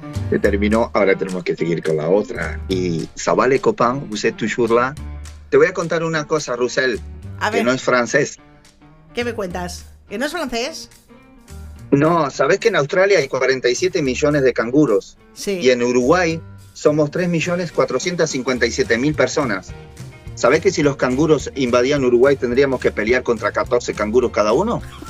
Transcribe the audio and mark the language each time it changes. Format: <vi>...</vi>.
<es>Se terminó, ahora tenemos que seguir con la otra.</es> <fr>Y ça va les copains, vous êtes toujours là?</fr> <es>Te voy a contar una cosa, Roussel, que no es francés. ¿Qué me cuentas? ¿Que no es francés? No, ¿sabés que en Australia hay 47 millones de canguros? Sí. Y en Uruguay somos 3.457.000 personas. ¿Sabés que si los canguros invadían Uruguay tendríamos que pelear contra 14 canguros cada uno?</es>